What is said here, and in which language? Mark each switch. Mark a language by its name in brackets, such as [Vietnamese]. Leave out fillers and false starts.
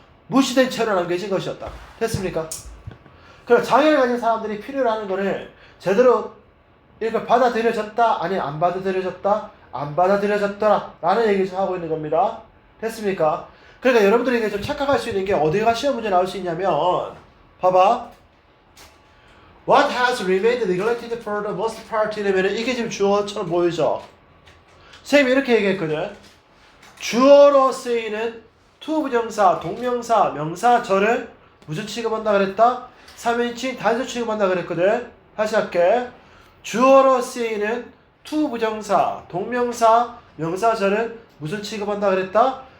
[Korean] 무시된 채로 남겨진 것이었다. 됐습니까? 그럼 장애를 가진 사람들이 필요로 하는 거를 제대로 이걸 받아들여졌다? 아니 안 받아들여졌다? 안 받아들여졌더라 라는 얘기를 좀 하고 있는 겁니다. 됐습니까? 그러니까 여러분들에게 좀 착각할 수 있는 게 어디가 시험 문제 나올 수 있냐면 봐봐. [English] What has remained neglected for the most part [Korean] 이러면 이게 지금 주어처럼 보이죠? 선생님이 이렇게 얘기했거든. 주어로 쓰이는 to 부정사, 동명사, 명사절을 무슨 취급한다 그랬다? 3인칭 단수 취급한다 그랬거든. 다시 할게. 주어로 쓰이는 to 부정사, 동명사, 명사절은 무슨 취급한다 그랬다?